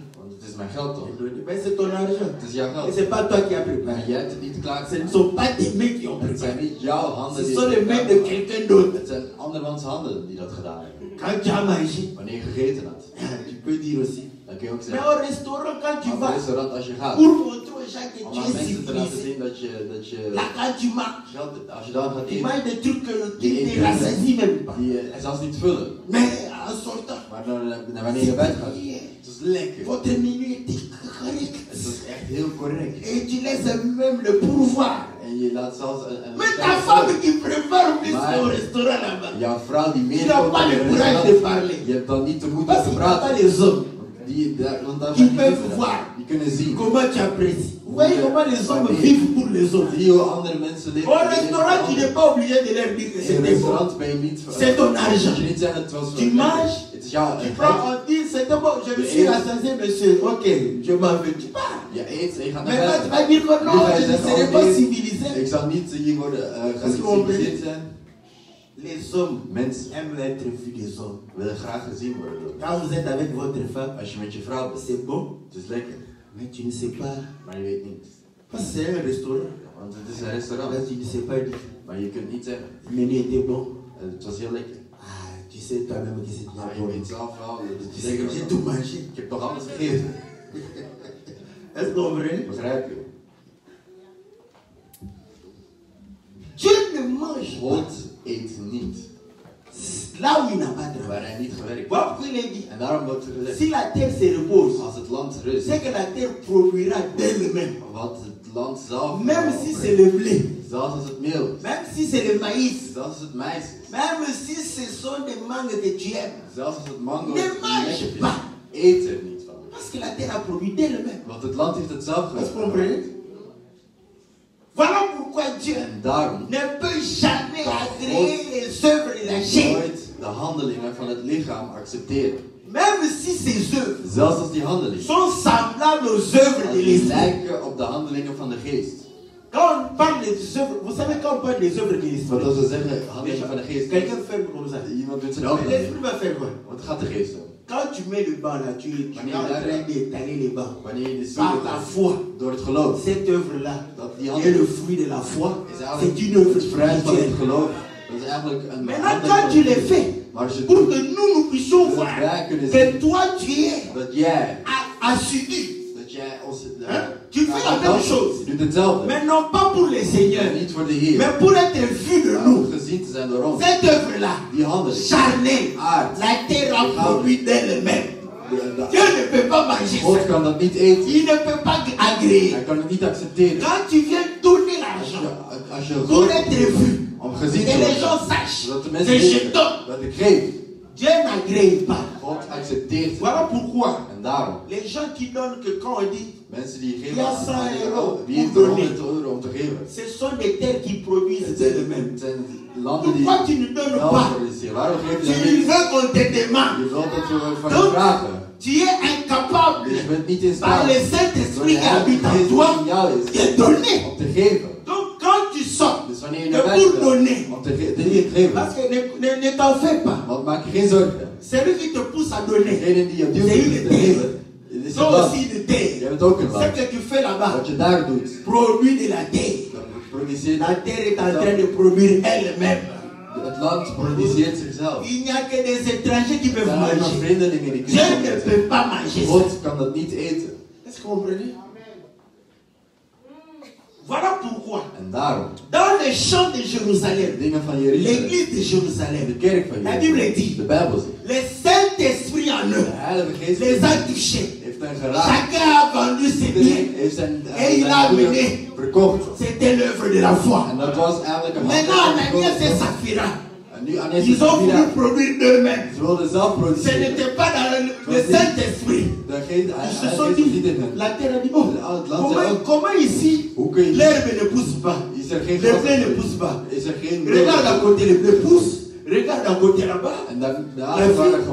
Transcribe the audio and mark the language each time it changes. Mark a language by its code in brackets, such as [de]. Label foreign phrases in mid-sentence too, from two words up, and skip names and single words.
[nl] Want het is mijn geld toch? [fr] Mais c'est ton argent. [nl] Het is jouw [fr] Et [nl] geld. [fr] c'est pas toi qui as [nl] Maar [fr] préparé. [nl] jij hebt het niet [fr] Ce ne [nl] klaargemaakt. [fr] sont pas tes mains qui ont [nl] Het [fr] préparé. [nl] zijn niet jouw handen [fr] Ce [nl] die [fr] sont [nl] het [fr] les mains de [nl] gedaan [fr] quelqu'un [nl] hebben. [fr] d'autre. [nl] Het zijn andermans handen die dat gedaan hebben. [fr] Quand tu as mangé, [nl] Wanneer je gegeten had, [fr] tu peux dire aussi. [nl] dan kun je ook [fr] Mais [nl] zeggen. [fr] au restaurant, quand tu [nl] Op een [fr] vas, [nl] restaurant als je gaat, [fr] pour montrer aux gens que [nl] om [fr] tu [nl] aan [fr] es [nl] mensen te laten [fr] civilisé, [nl] zien dat je [fr] là quand tu marches, [nl] als je dan gaat [fr] tu [nl] eten, [fr] manges des trucs qui [nl] Die [fr] ne te [nl] eten [fr] rassasient même pas. [nl] die zelfs niet vullen. [fr] Mais en sortant, [nl] Maar wanneer je naar bed gaat, het is lekker. [fr] votre menu était correct. [nl] Het is echt heel correct. [fr] Et tu laisses même le pourvoir. [nl] En je laat zelfs een [fr] Mais ta femme qui prépare plus [nl] Maar- [fr] au restaurant là-bas, [nl] jouw vrouw die [fr] tu [nl] meer [fr] n'as [nl] kookt [fr] pas [nl] dan [fr] le [nl] de [fr] courage [nl] restaurant, [fr] de parler. [nl] je hebt dan niet de moed om [fr] Parce [nl] te [fr] qu'il n'y a pas [nl] praten. [fr] les hommes [nl] Want daar [fr] Ils [nl] zijn [fr] peuvent [nl] mensen [fr] voir. [nl] die kunnen zien. [fr] comment tu apprécies. Vous voyez comment les hommes vivent pour les autres. [nl] Zie hoe andere mensen leven. [fr] Au restaurant, tu n'es pas obligé de leur dire que [nl] In een [fr] c'était bon. [nl] restaurant ben je niet... [fr] C'est ton argent. [nl] Je niet zeggen het was [fr] Tu manges, [nl] het is jouw [fr] Tu prends, [nl] geld. [fr] on dit, c'était bon, je me suis rassasié, monsieur. Ok, je m'en vais. Tu pars. [nl] Je eet en je gaat naar [fr] Maintenant, tu [nl] bed. [fr] vas dire que non, je ne serai pas [nl] Ik [fr] civilisé. [nl] zal niet hier worden geciviliseerd zijn. [fr] Les hommes [nl] Mensen [fr] aiment être vus des hommes. [nl] willen graag gezien worden. [fr] Quand vous êtes avec votre femme, [nl] Als je met je vrouw bent, [fr] c'est bon, [nl] het is lekker. [fr] mais tu ne sais pas. [nl] Maar je weet niet. [fr] Parce que c'est un restaurant. [nl] Want het is een restaurant. [fr] Là, tu ne sais pas dire. [nl] Maar je kunt niet zeggen. [fr] Le menu était bon. [nl] Het was heel lekker. [fr] Ah, tu sais toi-même que c'est bien [nl] Maar je [fr] bon. [nl] weet zelf wel. Het [fr] Tu [nl] is [fr] sais que [nl] lekker. [fr] j'ai tout mangé. [nl] Ik heb toch alles gegeven. [fr] Est-ce qu'on vrai? [nl] Begrijp je? [fr] Dieu ne mange pas [nl] God eet niet [fr] là où il n'a pas travaillé. [nl] waar hij niet gewerkt heeft. [fr] Voilà pourquoi il est dit. [nl] En daarom wordt er gezegd, [fr] Si la terre se repose, [nl] als het land rust, [fr] c'est que la terre produira d'elle-même. [nl] wat het land zelf [fr] Même si c'est le blé, [nl] zelfs als het meel is, [fr] même si c'est le maïs, [nl] zelfs als het mais is, [fr] même si ce sont des mangues que tu aimes, [nl] zelfs als het mango [fr] ne [nl] is, [fr] mange pas. [nl] eet er niet van. [fr] Parce que la terre a produit d'elle-même. [nl] Want het land heeft het zelf [fr] Est-ce qu'on [nl] gemaakt. [fr] comprend? Voilà pourquoi Dieu [nl] En daarom [fr] ne peut jamais agréer les œuvres de la chair. [nl] nooit de handelingen van het lichaam accepteren. [fr] Même si ces œuvres [nl] Zelfs als die handelingen [fr] sont semblables aux œuvres [nl] als [fr] de [nl] die [fr] l'esprit. [nl] lijken op de handelingen van de geest. [fr] Quand on parle des œuvres, vous savez, quand on parle des œuvres de l'esprit, [nl] Want als we zeggen handelingen van de geest, [fr] quelqu'un fait comme ça. [nl] iemand doet zijn [fr] Mais [nl] ogen. [fr] l'esprit va faire quoi? [nl] Wat gaat de geest doen? [fr] Quand tu mets le banc là, tu es en train d'étaler les bancs. [nl] Wanneer je de [fr] Par [nl] ziel [fr] la foi, [nl] door het geloof, [fr] cette œuvre-là [nl] dat die [fr] est [nl] handel [fr] le fruit de la foi. [nl] is [fr] C'est [nl] eigenlijk [fr] une œuvre [nl] het fruit van het [fr] spirituelle. [nl] geloof. Dat is eigenlijk een [fr] Maintenant, quand tu les fais, [nl] Maar als je [fr] pour [nl] doet, [fr] que nous puissions voir que toi tu es [nl] dat jij [fr] assidu. [nl] ons... [fr] Tu fais la même chose. [nl] Je doet hetzelfde. [fr] Mais non pas pour les seigneurs, [nl] Niet voor de Heer. [fr] mais pour être vu de [nl] Maar [fr] nous. [nl] om gezien te zijn door ons. [fr] Cette œuvre-là, [nl] Die handeling. [fr] charnelle, [nl] Aard. [fr] la terre a produit d'elle-même. [nl] De- [fr] Dieu ne peut pas manger [nl] God [fr] ça. [nl] kan dat niet eten. [fr] Il ne peut pas agréer. [nl] Hij kan het niet accepteren. [fr] Quand tu viens donner l'argent [nl] Als je [fr] pour [nl] God [fr] être vu, [nl] om gezien [fr] et [nl] te [fr] les gens [nl] worden, [fr] sachent [nl] zodat de [fr] que [nl] mensen [fr] je [nl] weten [fr] donne, [nl] dat ik geef. [fr] Dieu n'agrée pas. [nl] God accepteert het. [fr] Voilà pourquoi [nl] En daarom, [fr] les gens qui donnent que quand on dit [nl] mensen die [fr] Il [nl] geven [fr] y a [nl] aan [fr] 100 euro [nl] wie heeft [fr] pour [nl] er [fr] donner. [nl] 100 euro om te geven. [fr] ce sont des terres qui produisent d'elles-mêmes. [nl] Het zijn landen die [fr] Pourquoi tu ne donnes [nl] wel [fr] pas? [nl] produceren. Waarom geef [fr] Tu [nl] je dat niet? [fr] veux qu'on te demande. [nl] Je wilt dat we van je [fr] Donc, [nl] vragen. [fr] tu es incapable [nl] Dus je bent niet in [fr] par [nl] staat [fr] le [nl] door [fr] Saint-Esprit [nl] de [fr] qui habite en [nl] Heilige [fr] toi [nl] Geest die in jou is [fr] de donner. [nl] om te geven. [fr] Donc quand tu sors, [nl] Dus wanneer je [fr] que [nl] naar [fr] pour [nl] buiten [fr] donner, [nl] gaat om te geven, [fr] parce que ne t'en fais pas. [nl] want maak je geen zorgen. [fr] Celui qui te pousse à donner, [nl] Degene die je duwt [fr] c'est [nl] om [fr] une [nl] te geven, [fr] terre. [nl] het is een [fr] Toi [nl] land. [fr] aussi de terre. [nl] Jij bent ook een [fr] Ce [nl] land. [fr] que tu fais là-bas, [nl] Wat je daar doet, [fr] produit de la terre. [nl] dat produceert [fr] La terre est en train de produire elle-même. [nl] het land produceert zichzelf. [fr] Il n'y a que des étrangers qui [nl] Er [fr] peuvent [nl] zijn alleen maar [fr] manger. [nl] vreemdelingen die [fr] Dieu [nl] kunnen [fr] ne [nl] eten. [fr] peut pas manger ça. [nl] God kan dat niet eten. [fr] Est-ce que vous comprenez? Voilà pourquoi, [nl] En daarom, [fr] dans les champs de Jérusalem, [nl] de dingen van Jeruzalem, [fr] l'église de [nl] de [fr] Jérusalem, [nl] kerk van [fr] la Bible [nl] Jeruzalem, [fr] dit, [nl] de Bijbel zegt, [fr] le Saint-Esprit en [nl] de [fr] eux [nl] Heilige Geest [fr] les a touchés. [nl] heeft hen geraakt. [fr] Chacun a vendu ses biens. [nl] Iedereen heeft zijn [fr] Et il a [nl] goederen [fr] amené. [nl] verkocht. [fr] C'était l'œuvre de la foi. [nl] En dat was eigenlijk een [fr] Maintenant, [nl] handeling [fr] Ananias [nl] van [fr] et [nl] God. [fr] Saphira, [nl] En nu Ananias en [fr] ils ont voulu [nl] Sapphira, [fr] produire d'eux-mêmes. [nl] ze wilden zelf [fr] Ce [nl] produceren. [fr] n'était pas dans le Saint-Esprit. [nl] De Geest, [fr] Ils se [nl] Heilige [fr] sont [nl] Geest was niet [fr] dit, [nl] in hen. [fr] la terre a dit, oh, comment ici, [nl] Hoe kun je [fr] l'herbe ne pousse pas, [nl] Is er geen [fr] le [nl] gras? [fr] blé ne pousse pas. [nl] Is er geen [fr] Regarde à côté, le blé pousse. Regarde à côté là-bas. [nl] En daar [fr] La [nl] waren [fr] fille,